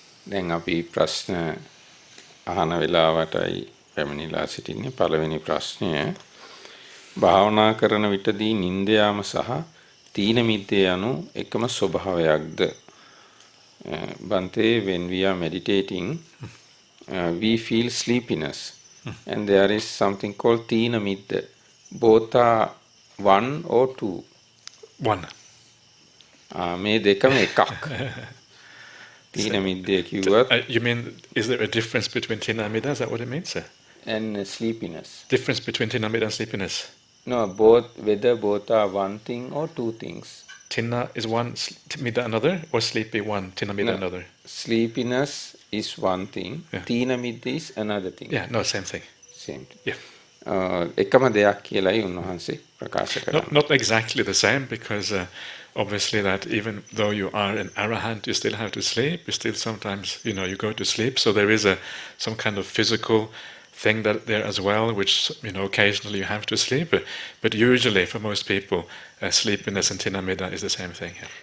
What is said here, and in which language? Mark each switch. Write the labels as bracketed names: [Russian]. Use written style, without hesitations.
[Sinhala] දැන් අපි ප්‍රශ්න අහන වෙලාවටයි පැමිණිලා සිටින්නේ. පළවෙනි ප්‍රශ්නය භාවනා කරන විටදී නිින්ද යාම සහ තීන මිද්දේ යනු එකම ස්වභාවයක්ද? [English] Bante, when we are meditating, we feel sleepiness, and there is something called tīna midda. Both are one or two. One. [Sinhala] මේ දෙකම එකක්. තීන මිද්දේ කිව්වත්. [English] You mean, is there a difference between tīna midda? Is that what it means, sir? And sleepiness. Difference between tīna midda and sleepiness? No, whether both are one thing or two things. Tīna is one, midda another, or sleepy one, tīna midda another? Sleepiness is one thing, tīna midda is another thing. Yeah, no, same thing. Same thing. Yeah. [Sinhala] එකම දෙයක් කියලායි උන්වහන්සේ ප්‍රකාශ කරන්නේ. [English] Not exactly the same, because obviously that even though you are an arahant, you still have to sleep. You still sometimes, you go to sleep. So there is some kind of physical thing that there as well, which, occasionally you have to sleep. But usually for most people, sleepiness and tīna midda is the same thing.